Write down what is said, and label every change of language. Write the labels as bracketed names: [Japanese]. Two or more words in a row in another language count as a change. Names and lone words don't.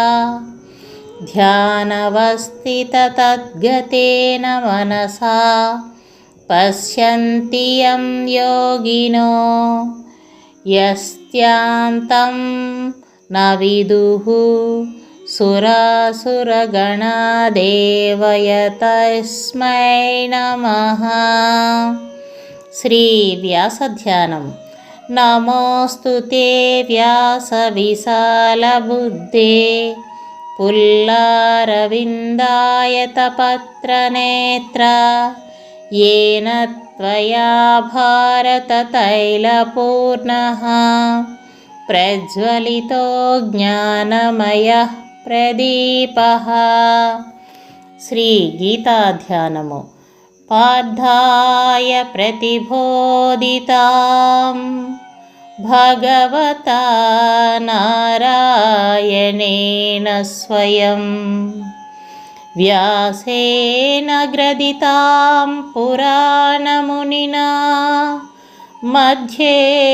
[Sanskrit] ధ్యానవస్థితతద్గతేన మనసా పశ్యంతి యం యోగినో యస్యాంతం న విదుః సురాసురగణా దేవయ తస్మై నమః. శ్రీ వ్యాస ధ్యానం. నమోऽस्तु ते व्यासविशालबुद्धे पुल्लारविन्दायतपत्रनेत्र येन त्वया भारततैलपूर्णः प्रज्वलितो ज्ञानमयः प्रदीपः. శ్రీగీతాధ్యానము. పార్థాయ ప్రతిబోధితాం భగవతా నారాయణేన స్వయం వ్యాసేన గ్రథితాం పురాణమునినా మధ్యే